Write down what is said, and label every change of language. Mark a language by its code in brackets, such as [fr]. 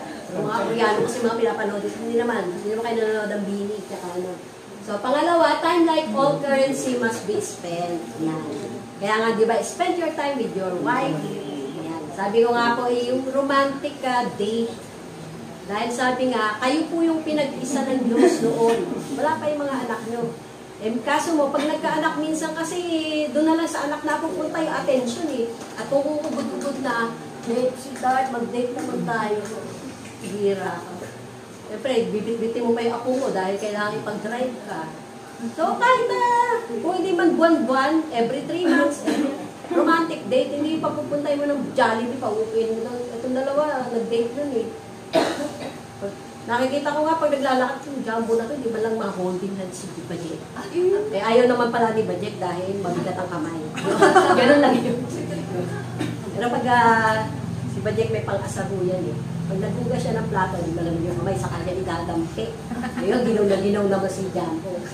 [tl] Mga Koreano kasi mga pinapanood. Hindi naman kayo nanonood ng Bini. So, pangalawa, [en] time like all currency must be spent. [tl] Yan. Kaya nga, di ba, [en] spend your time with your wife. Yan. [tl] Sabi ko nga po, yung romantic date. Dahil sabi nga, kayo po yung pinag-isa ng Diyos noon. Wala pa yung mga anak nyo. Eh, kaso mo, pag nagkaanak minsan kasi, doon na lang sa anak na pupunta yung attention eh. At kung ubod-ubod na, sweetheart, mag-date naman tayo. Hira ka. Siyempre, bibit-bitin mo pa yung apo mo dahil kailangan ipag-drive ka. So, kahit na, kung hindi man buwan-buwan, [en] every 3 months, [tl] romantic date, hindi pa pupuntay mo ng Jollibee, paupuin mo lang. Itong dalawa, nag-date nun eh. Nakikita ko nga pag naglalakad yung jumbo na to, di ba lang ma-holding hands si Bajek? Eh, ayaw naman pala ni Bajek dahil mabigat ang kamay. Ganun lang yun. Pero pag si Bajek may pang-asaruyan eh. Pag naghugas siya ng plato, di ba lang yung kamay sa kanya idadampi. Ayun, ginaw na ginaw naman si Jumbo.